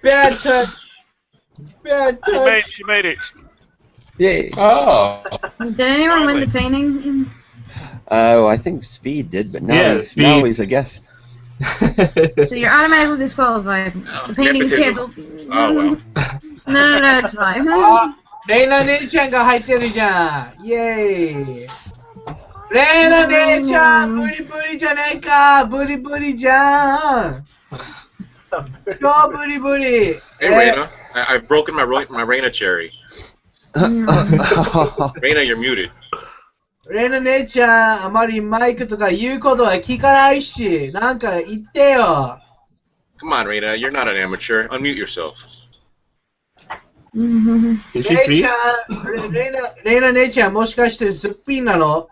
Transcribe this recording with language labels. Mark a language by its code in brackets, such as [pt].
[en] Bad touch. Bad touch. She made it. Yay. Oh. Did anyone win the painting? I think Speed did, but now he's a guest. So you're automatically disqualified. The painting's canceled. Oh well. No, it's fine. [ja] レイナ姉ちゃんが入ってるじゃん。イェーイ。レイナ姉ちゃん、ブリブリじゃねえか。ブリブリじゃん。超ブリブリ。 [en] Hey, Reina, I've broken my Reina cherry. Reina, you're muted. [ja] レイナ姉ちゃん、あまりマイクとか言うことは聞かないし、なんか言ってよ。 [en] Come on, Reina, you're not an amateur. Unmute yourself. Did she freeze? [ja] レイナ姉ちゃん、もしかしてすっぴんなの？